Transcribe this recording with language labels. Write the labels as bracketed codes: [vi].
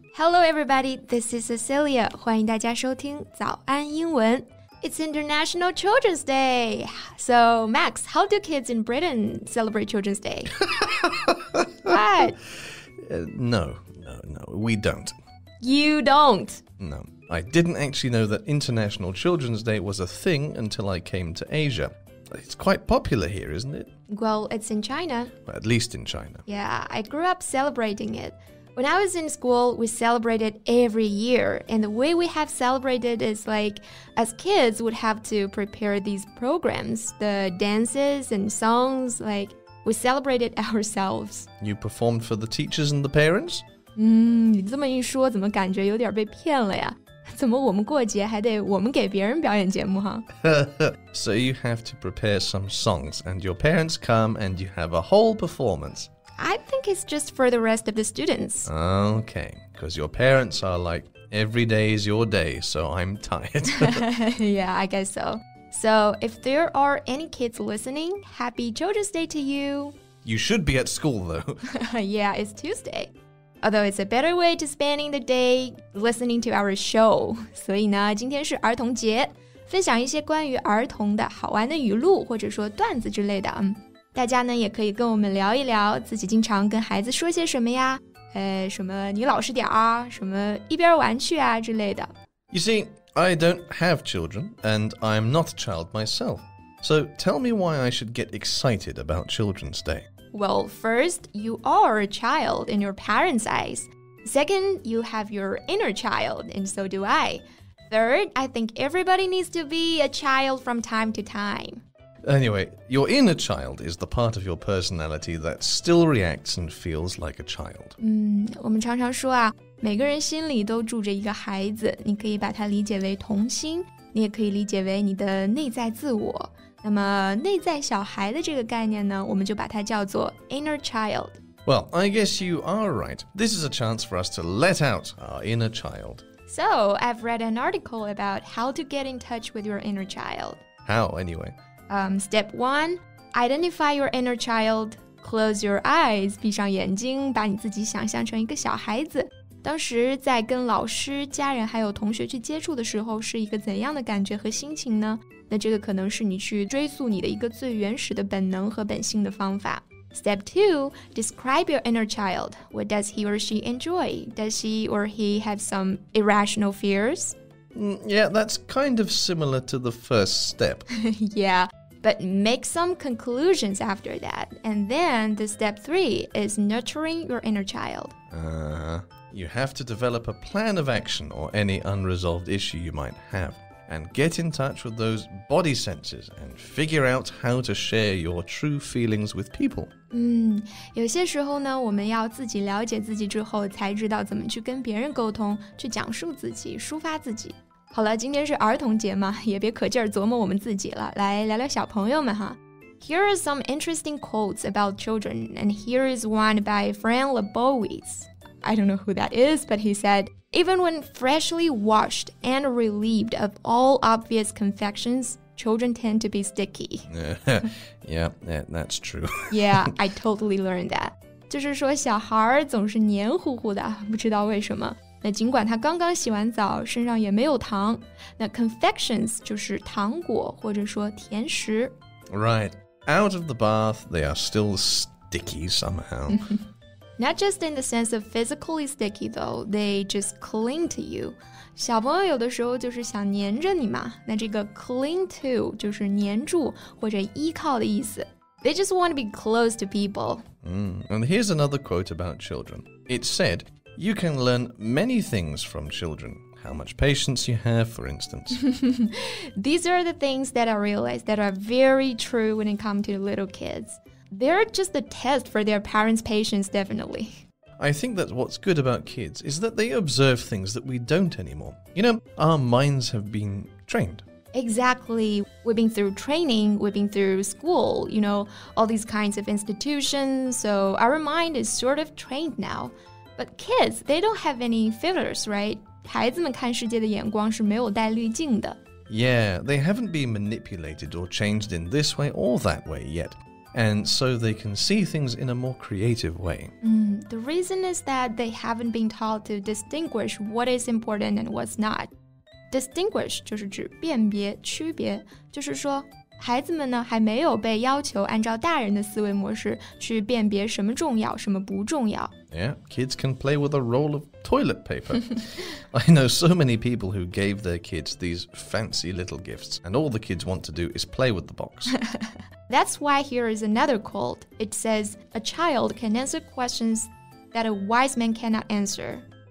[en] Hello everybody, this is Cecilia. [zh] 欢迎大家收听早安英文。 [en] It's International Children's Day. So, Max, how do kids in Britain celebrate Children's Day? What? No, we don't. You don't? No, I didn't actually know that International Children's Day was a thing until I came to Asia. It's quite popular here, isn't it? Well, it's in China. Well, at least in China. Yeah, I grew up celebrating it. When I was in school, we celebrated every year. And the way we have celebrated is like, as kids would have to prepare these programs, the dances and songs, like we celebrated ourselves. You performed for the teachers and the parents? [zh] 你这么一说，怎么感觉有点被骗了呀？怎么我们过节还得我们给别人表演节目哈？ [en] So you have to prepare some songs and your parents come and you have a whole performance. I think it's just for the rest of the students. Okay, because your parents are like, every day is your day, so I'm tired. Yeah, I guess so. So if there are any kids listening, happy Children's Day to you. You should be at school though. Yeah, it's Tuesday. Although it's a better way to spending the day listening to our show. [zh] 所以呢，今天是儿童节，分享一些关于儿童的好玩的语录或者说段子之类的。大家呢也可以跟我们聊一聊自己经常跟孩子说些什么呀，什么你老实点啊，什么一边玩去啊之类的。 [en] You see, I don't have children and I'm not a child myself. So tell me why I should get excited about Children's Day. Well, first, you are a child in your parents' eyes. Second, you have your inner child, and so do I. Third, I think everybody needs to be a child from time to time. Anyway, your inner child is the part of your personality that still reacts and feels like a child. [zh] 我们常常说啊，每个人心里都住着一个孩子，你可以把它理解为童心，你也可以理解为你的内在自我。那么内在小孩的这个概念呢，我们就把它叫做 inner child. [en] Well, I guess you are right. This is a chance for us to let out our inner child. So, I've read an article about how to get in touch with your inner child. How, anyway? Step 1, identify your inner child. Close your eyes, [zh] 闭上眼睛，把你自己想象成一个小孩子。当时在跟老师、家人还有同学去接触的时候，是一个怎样的感觉和心情呢？那这个可能是你去追溯你的一个最原始的本能和本性的方法。 [en] Step 2, describe your inner child. What does he or she enjoy? Does he or he have some irrational fears? Yeah, that's kind of similar to the first step. Yeah, but make some conclusions after that. And then the step 3 is nurturing your inner child. You have to develop a plan of action or any unresolved issue you might have. And get in touch with those body senses and figure out how to share your true feelings with people. [zh] 有些时候呢，我们要自己了解自己之后，才知道怎么去跟别人沟通，去讲述自己，抒发自己。好了，今天是儿童节嘛，也别可劲儿琢磨我们自己了，来聊聊小朋友们哈。 [en] Here are some interesting quotes about children, and here is one by Fran Lebowitz. I don't know who that is, but he said, even when freshly washed and relieved of all obvious confections, children tend to be sticky. Yeah, that's true. Yeah, I totally learned that. [zh] 就是说小孩总是黏糊糊的，不知道为什么。那尽管他刚刚洗完澡，身上也没有糖。那 confections 就是糖果或者说甜食。 [en] Right. Out of the bath, they are still sticky somehow. Not just in the sense of physically sticky, though. They just cling to you. [zh] 小朋友有的时候就是想黏着你嘛。那这个 cling to 就是黏住或者依靠的意思。 [en] They just want to be close to people. And here's another quote about children. It said, you can learn many things from children. How much patience you have, for instance. These are the things that I realized that are very true when it comes to little kids. They're just a test for their parents' patience, definitely. I think that what's good about kids is that they observe things that we don't anymore. You know, our minds have been trained. Exactly. We've been through training, we've been through school, you know, all these kinds of institutions, so our mind is sort of trained now. But kids, they don't have any filters, right? [zh] 孩子们看世界的眼光是没有带滤镜的。 [en] Yeah, they haven't been manipulated or changed in this way or that way yet. and so they can see things in a more creative way. The reason is that they haven't been taught to distinguish what is important and what's not. [zh] Distinguish 就是指辨别、区别，就是说孩子们呢还没有被要求按照大人的思维模式去辨别什么重要，什么不重要。 [en] Yeah, kids can play with a roll of toilet paper. I know so many people who gave their kids these fancy little gifts, and all the kids want to do is play with the box. That's why here is another quote. It says, a child can answer questions that a wise man cannot answer.